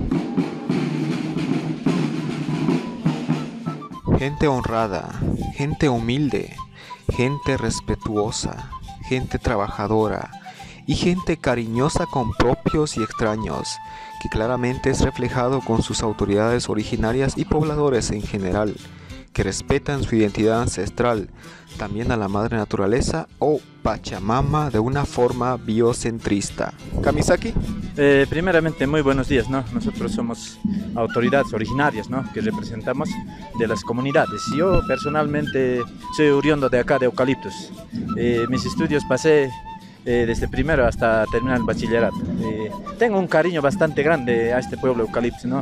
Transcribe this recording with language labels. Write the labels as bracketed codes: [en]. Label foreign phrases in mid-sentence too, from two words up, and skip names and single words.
[es] Gente honrada, gente humilde, gente respetuosa, gente trabajadora y gente cariñosa con propios y extraños, que claramente es reflejado con sus autoridades originarias y pobladores en general, que respetan su identidad ancestral, también a la madre naturaleza o Pachamama de una forma biocentrista. Kamisaki. Primeramente, muy buenos días, ¿no? Nosotros somos autoridades originarias, ¿no? Que representamos de las comunidades. Yo personalmente soy oriundo de acá, de Eucaliptus. Mis estudios pasé desde primero hasta terminar el bachillerato. Tengo un cariño bastante grande a este pueblo Eucaliptus, ¿no?